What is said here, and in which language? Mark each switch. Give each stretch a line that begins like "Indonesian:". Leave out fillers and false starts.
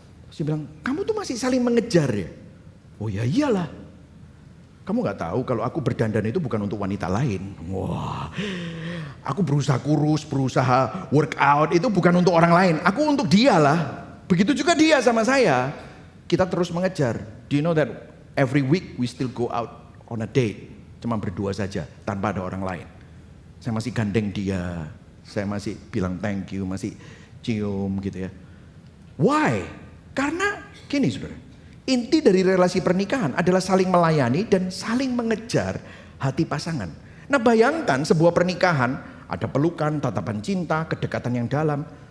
Indonesian: Terus dia bilang, kamu tuh masih saling mengejar ya? Oh ya iyalah. Kamu gak tahu kalau aku berdandan itu bukan untuk wanita lain. Wah, aku berusaha kurus, berusaha workout itu bukan untuk orang lain. Aku untuk dia lah. Begitu juga dia sama saya. Kita terus mengejar.
English: Do you know that every week we still go out on a date.
Indonesian: Cuma berdua saja, tanpa ada orang lain. Saya masih gandeng dia. Saya masih bilang
English: thank you,
Indonesian: masih cium gitu ya.
English: Why?
Indonesian: Karena gini saudara. Inti dari relasi pernikahan adalah saling melayani dan saling mengejar hati pasangan. Nah bayangkan sebuah pernikahan, ada pelukan, tatapan cinta, kedekatan yang dalam.